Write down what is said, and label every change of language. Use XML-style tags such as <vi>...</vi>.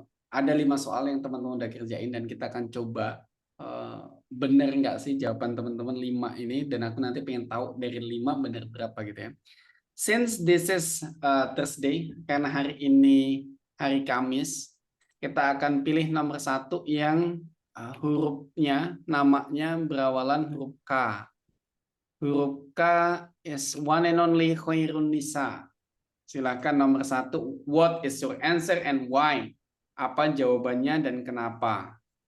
<id>Ada 5 soal yang teman-teman udah kerjain dan kita akan coba bener nggak sih jawaban teman-teman 5 ini, dan aku nanti pengen tahu dari 5 bener berapa gitu ya.</id> <en>Since this is Thursday,</en> <id>karena hari ini hari Kamis, kita akan pilih nomor 1 yang hurufnya, namanya berawalan huruf K. Huruf</id> <en>K is one and only Khairun Nisa.</en> <id>Silakan nomor 1.</id> <en>What is your answer and why?</en> <id>Apa jawabannya dan kenapa?</id>